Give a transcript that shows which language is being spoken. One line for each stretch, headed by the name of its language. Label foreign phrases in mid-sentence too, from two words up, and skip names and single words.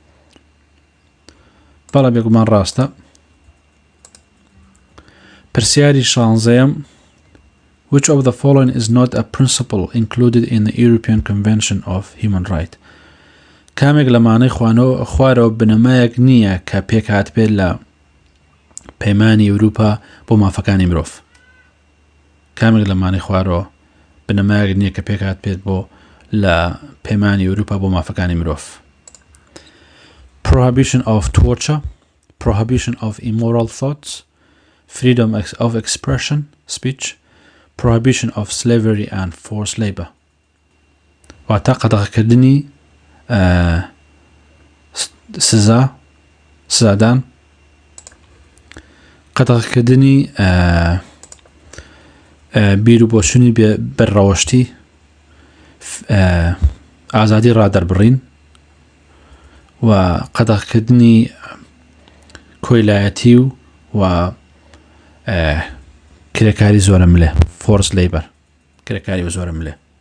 Central Kurdish: بەڵێ بێگومان ڕاستە پرسیاری 16
English: Which of the following is not a principle included in the European Convention of Human Rights
Central Kurdish: کامێک لەمانەی خوارەوە بنەمایەک نییە کە پێکات بێت لە پەیمانی ئەوروپا بۆ مافەکانی مرۆڤ کامێک لەمانەی خوارەوە بنەمایەک نییە کە پێکات بێت بۆ لە پەیمانی ئەوروپا بۆ مافەکانی مرۆڤ
English: Prohibition of torture Prohibition of immoral thoughts freedom of expression, speech, prohibition of slavery and forced labor.
Central Kurdish: واتە قەدەغەکردنی سزادان، قەدەغەکردنی بیر و بۆچوونی بەرڕەوەشتی، ئازادی ڕادەربڕین و قەدەغەکردنی کۆیلایەتی و کرێکاری زۆرە ملێ،
English: forced labor,
Central Kurdish: کرێکاری زۆرە ملێ.